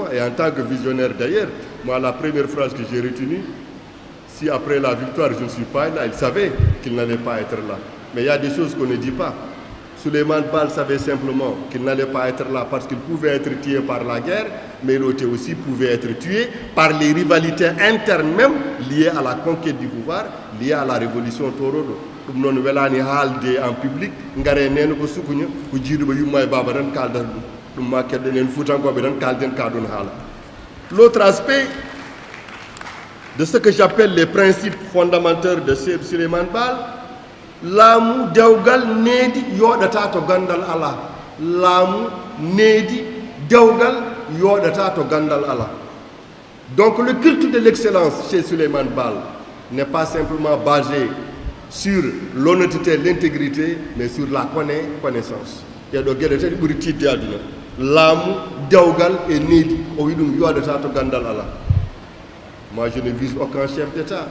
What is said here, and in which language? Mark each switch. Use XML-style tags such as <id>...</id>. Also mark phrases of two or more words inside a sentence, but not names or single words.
<fr>Et en tant que visionnaire d'ailleurs, moi la première phrase que j'ai retenue, si après la victoire je ne suis pas là, il savait qu'il n'allait pas être là. Mais il y a des choses qu'on ne dit pas. Souleymane Baal savait simplement qu'il n'allait pas être là parce qu'il pouvait être tué par la guerre, mais l'autre aussi pouvait être tué par les rivalités internes même liées à la conquête du pouvoir, liées à la révolution Torodo.</fr> <ff>Comme non welani haalde</ff> <fr>en public</fr> <ff>ngare neno ko sukunya ko jiiduba yumma e baba tan kalda dum ma kedde nen futankobe tan kalden ka don haala.</ff> <fr>L'autre aspect de ce que j'appelle les principes fondamentaux de Souleymane Baal,</fr> <ff>laamu dewgal needi yoɗata to gandal ala. Laamu needi dewgal yoɗata to gandal ala.</ff> <fr>Donc le culte de l'excellence chez Souleymane Baal n'est pas simplement basé sur l'honnêteté, l'intégrité, mais sur la connaissance. Il y a des gens qui ont dit l'âme, Dewgal et Nidi. Moi, je ne vise aucun chef d'État.</fr>